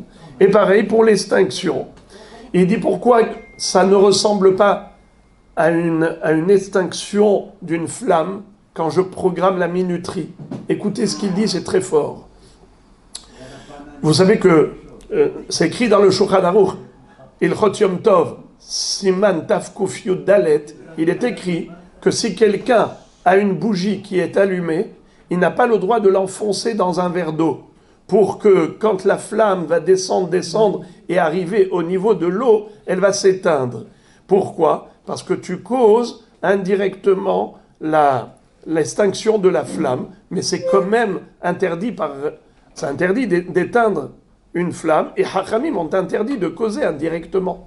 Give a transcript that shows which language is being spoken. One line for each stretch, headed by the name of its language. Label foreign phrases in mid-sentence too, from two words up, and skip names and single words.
French: Et pareil pour l'extinction. Il dit pourquoi ça ne ressemble pas à une extinction d'une flamme quand je programme la minuterie. Écoutez ce qu'il dit, c'est très fort. Vous savez que c'est écrit dans le Shulchan Aruch,
Hebrew: הלכות יום טוב, סימן תו קוף יוד דלת,
French: il est écrit que si quelqu'un a une bougie qui est allumée, il n'a pas le droit de l'enfoncer dans un verre d'eau, pour que quand la flamme va descendre et arriver au niveau de l'eau, elle va s'éteindre. Pourquoi? Parce que tu causes indirectement l'extinction de la flamme, mais c'est quand même interdit c'est interdit d'éteindre une flamme, et Hachamim ont interdit de causer indirectement.